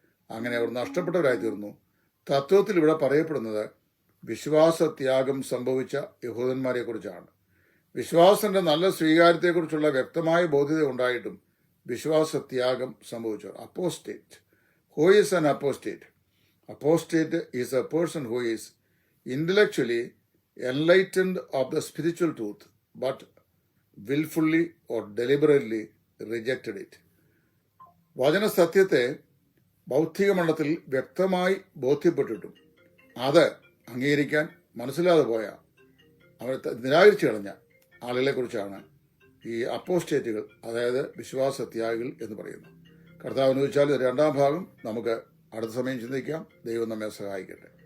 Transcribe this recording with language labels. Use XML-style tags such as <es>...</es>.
<ml>അങ്ങനെ അവർ നഷ്ടപ്പെട്ടവരായി തീർന്നു. തത്വത്തിൽ ഇവിടെ പറയപ്പെടുന്നത് വിശ്വാസത്യാഗം സംഭവിച്ച യഹൂദന്മാരെ കുറിച്ചാണ്. വിശ്വാസത്തിന്റെ നല്ല സ്വീകാര്യത്തെക്കുറിച്ചുള്ള വ്യക്തമായ ബോധ്യത ഉണ്ടായിട്ടും വിശ്വാസത്യാഗം സംഭവിച്ചവർ.</ml> <en>Apostate. Who is an apostate? Apostate is a person who is intellectually enlightened of the spiritual truth but willfully or deliberately rejected it.</en> <ml>വചനസത്യത്തെ ബൗദ്ധിക മണ്ഡലത്തിൽ വ്യക്തമായി ബോധ്യപ്പെട്ടിട്ടും അത് അംഗീകരിക്കാൻ മനസ്സിലാതെ പോയ, അവരെ നിരാകരിച്ചു കളഞ്ഞ ആളുകളെ കുറിച്ചാണ് ഈ അപ്പോസ്റ്റേറ്റുകൾ, അതായത് വിശ്വാസത്യാഗികൾ എന്ന് പറയുന്നത്. കർത്താവിന് ചോദിച്ചാൽ 2-ാം ഭാഗം നമുക്ക് അടുത്ത സമയം ചിന്തിക്കാം. ദൈവം നമ്മെ സഹായിക്കട്ടെ.</ml>